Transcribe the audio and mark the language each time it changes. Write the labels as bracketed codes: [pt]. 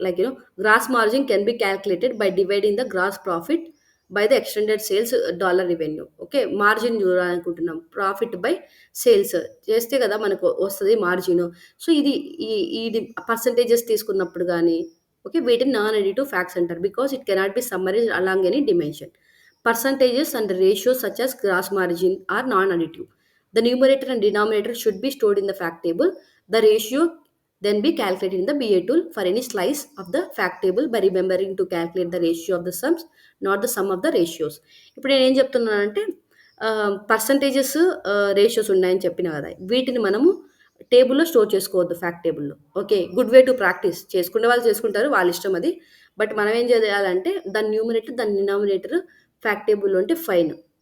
[en] Like gross margin can be calculated by dividing the gross profit by the extended sales dollar revenue. Okay. [te] Margin చూడాలనుకుంటున్నాం. Profit by sales చేస్తే కదా మనకు వస్తది మార్జిను. So, ఇది percentages తీసుకున్నప్పుడు గాని okay. వీటిని non additive facts అంటారు. [en] Because it cannot be summarized along any dimension. Percentages and ratios such as gross margin are non-additive. The numerator and denominator should be stored in the fact table. The ratio then be calculated in the BA tool for any slice of the fact table by remembering to calculate the ratio of the sums, not the sum of the ratios. [te] ఇప్పుడు నేను ఏం చెప్తున్నానంటే percentages ratios ఉన్నాయని చెప్పిన కదా, వీటిని మనము టేబుల్లో స్టోర్ చేసుకోవద్దు, ఫ్యాక్ట్ టేబుల్లో. Okay, [en] Good way to practice. [te] చేసుకునే వాళ్ళు చేసుకుంటారు, వాళ్ళ ఇష్టం అది. బట్ మనం ఏం చేయాలంటే దాని న్యూమినేటర్ దాని డినామినేటర్ ఫ్యాక్ట్ టేబుల్లో ఉంటే ఫైన్.